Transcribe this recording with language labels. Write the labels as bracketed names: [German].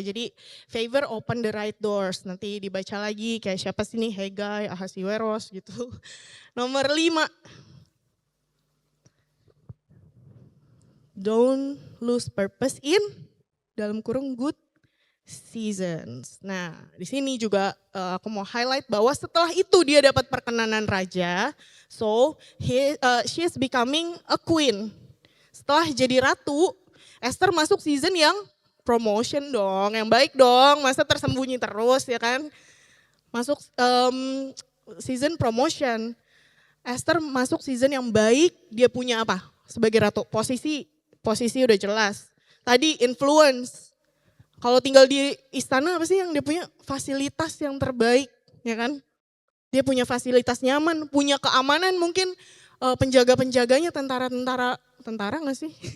[Indonesian] Jadi [English] favor open the right doors. [Indonesian] Nanti dibaca lagi kayak siapa sih nih, Hegai, Ahasiweros gitu. Nomor 5. [English] Don't lose purpose in [Indonesian] dalam kurung [English] good seasons. [Indonesian] Nah, di sini juga aku mau highlight bahwa setelah itu dia dapat perkenanan raja. [English] So, she is becoming a queen. [Indonesian] Setelah jadi ratu, Esther masuk season yang promotion dong, yang baik dong, masa tersembunyi terus ya kan. Masuk season promotion. Esther masuk season yang baik, dia punya apa? Sebagai ratu, posisi udah jelas. Tadi influence. Kalau tinggal di istana apa sih yang dia punya? Fasilitas yang terbaik, ya kan? Dia punya fasilitas nyaman, punya keamanan mungkin penjaga-penjaganya tentara nggak sih?